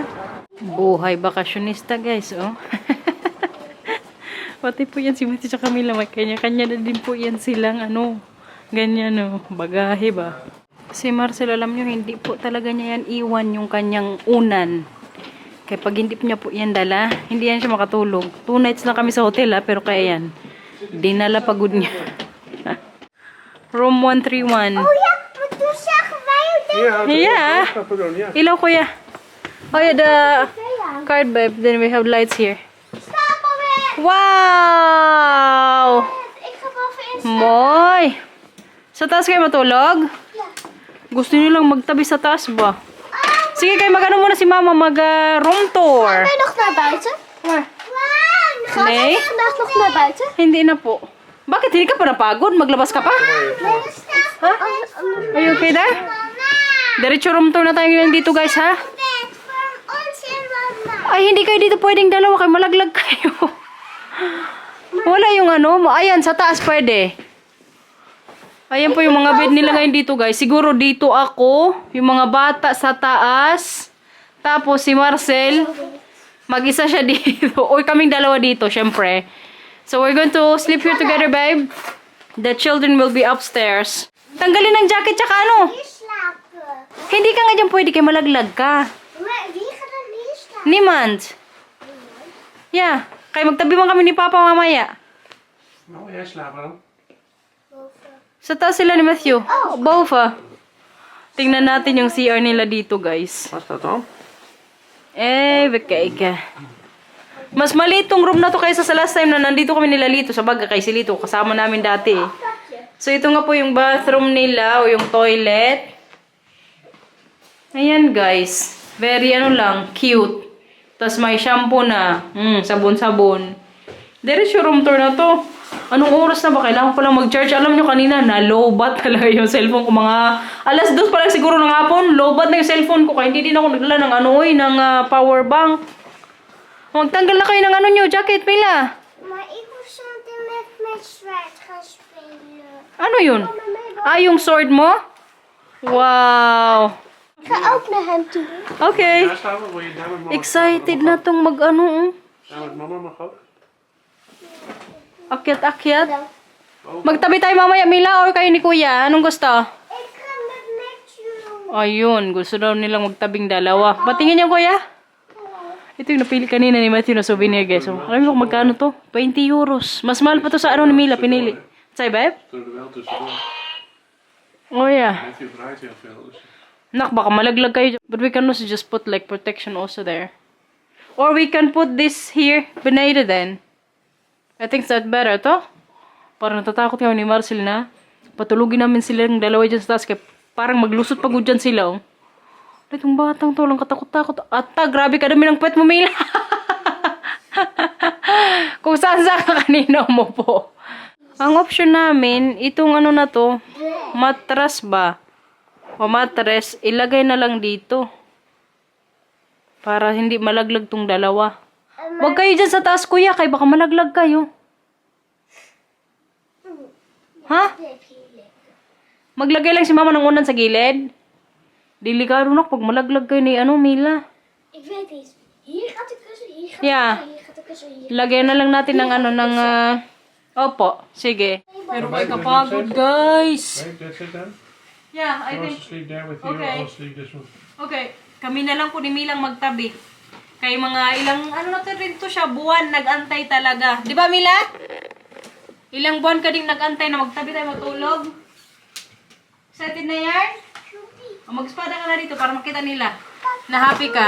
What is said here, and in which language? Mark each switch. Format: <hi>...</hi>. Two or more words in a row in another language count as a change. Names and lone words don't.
<tl>Buhay bakasyonista guys, oh. Pati po yan si Mati sa Camila, may kanya-kanya na din po yan silang ano, ganyan oh, bagahe ba. Si Marcel, alam nyo, hindi po talaga niya yan iwan yung kanyang unan. Kaya pag hindi niya po yan dala, hindi yan siya makatulog. 2 nights na kami sa hotel ha, pero kaya yan. Dinala pagod niya. Room 131.</tl> <nl>Oh ja, maar toen zagen wij het ding. Ja. Ja.</nl> <tl>Ilaw kuya.</tl> <en>Oh yeah, the card babe. Then we have lights here.</en> <nl>Stap alweer. Wow! Ik ga boven in.</nl> <tl>Moy! Sa taas kayo matulog?</tl> <nl>Ja.</nl> <tl>Gusto niyo lang magtabi sa taas ba? Sige kayo, mag-ano muna si mama, mag-room tour.</tl> <nl>Ga je nog naar buiten? Waar? Ga Nee. jij vandaag nog naar buiten?</nl> <tl>Hindi na po. Bakit? Hindi ka pa napagod? Maglabas ka pa?</tl> <nl>Nee, stap.</nl> <en>Ha? Are you okay there?</en> <tl>Diretso room tour na tayo ngayon dito guys ha?</tl> <nl>Bed voor ons en mama.</nl> <tl>Ay, hindi kayo dito pwedeng dalawa kayo. Malaglag kayo. Wala yung ano. Ayan, sa taas pwede. Ayan po yung mga bed nila ngayon dito guys. Siguro dito ako. Yung mga bata sa taas. Tapos si Marcel. Mag-isa siya dito. O kaming dalawa dito, syempre.</tl> <en>So we're going to sleep here together, babe. The children will be upstairs.</en> <tl>Tanggalin ng jacket tsaka ano.</tl> <nl>Hier slapen.</nl> <tl>Hindi ka nga dyan pwede kay malaglag ka.</tl> <nl>Maar wie gaat er hier slapen? Niemand. Yeah.</nl> <tl>Kaya magtabi man kami ni Papa mamaya.</tl> <nl>Nou, jij slaapt dan.</nl> <tl>Sa taas sila ni Matthew. Boven. Tingnan natin yung CR nila dito, guys.</tl> <nl>Wat is dat dan? We kijken.</nl> <tl>Mas maliit tong room na to kaysa sa</tl> <en>last time</en> <tl>na nandito kami nila Lito. Sa baga kay si Lito. Kasama namin dati eh. So, ito nga po yung bathroom nila o yung toilet. Ayan, guys. Very ano lang, cute. Tapos may shampoo na. Sabon-sabon. Diretso room tour na to. Anong oras na ba? Kailangan ko lang mag-charge. Alam nyo kanina, na-lowbat talaga yung cellphone ko. Mga alas 2 pa lang siguro ng hapon. Lowbat na yung cellphone ko. Kaya hindi din ako nagdala ng ng power bank. Magtanggal na kayo ng nyo, jacket, Mila.</tl> <nl>Maar ik hoef zometeen met mijn zwaard gaan spelen.</nl> <tl>Ano yun? Yung sword mo? Wow.</tl> <nl>Ik ga ook naar hem toe.</nl> <en>Okay.</en> <nl>Daar staan we. Wil je daar met mama?</nl> <tl>Excited na tong mag-ano.</tl> <nl>Ja, met mama mag ook.</nl> <tl>Akyat-akyat. Magtabi tayo mamaya, Mila, or kayo ni Kuya? Anong gusto?</tl> <nl>Ik ga met Matthew.</nl> <tl>Ayun, gusto daw nilang magtabing dalawa. Patingin niyo, Kuya? Ito yung napili kanina ni Matthew na souvenir, guys. So, alam mo kung magkano to? 20 euros. Mas mahal pa to sa ni Mila, pinili.</tl> <en>Say, babe?</en> <nl>Toen er wel tussendoor.</nl> <en>Oh, yeah.</en> <nl>Matthew draait heel veel. Dus</nl> <tl>Nak, baka malaglag kayo.</tl> <en>But we can also just put like protection also there. Or we can put this here, benade then. I think that's better, to?</en> <tl>Parang natatakot kami ni Marcel na patulugin namin sila ng dalawa dyan sa taas. Kaya parang maglusot pagod dyan sila, oh. Itong batang to, lang katakot-takot. Ata, grabe ka dami ng pet mo, Mila. Kung saan-saan ka kanina mo po. Ang option namin, itong ano na to, matras ba? O matres, ilagay na lang dito. Para hindi malaglag tong dalawa. Huwag kayo dyan sa taas, Kuya, kaya baka malaglag kayo. Ha? Maglagay lang si Mama ng unan sa gilid. Delikado na pag malaglag kayo ni Mila.</tl> <nl>Ik weet iets. Hier gaat de kussen, hier gaat Ja. hier gaat de kussen, hier.</nl> <tl>Lagyan na lang natin ng ng opo, sige. Pero kayo kapagod, guys.</tl> <en>Babe, that's it then? Yeah, I Who wants think, to sleep there with you Okay. or I'll sleep this one? okay.</en> <tl>Kami na lang po ni Milang magtabi. Kay mga ilang, natin rin to siya, buwan, nag-antay talaga. Di ba, Mila? Ilang buwan ka ding nag-antay na magtabi tayo matulog? Excited na yan? O, mag-espada ka na dito para makita nila na happy ka.</tl>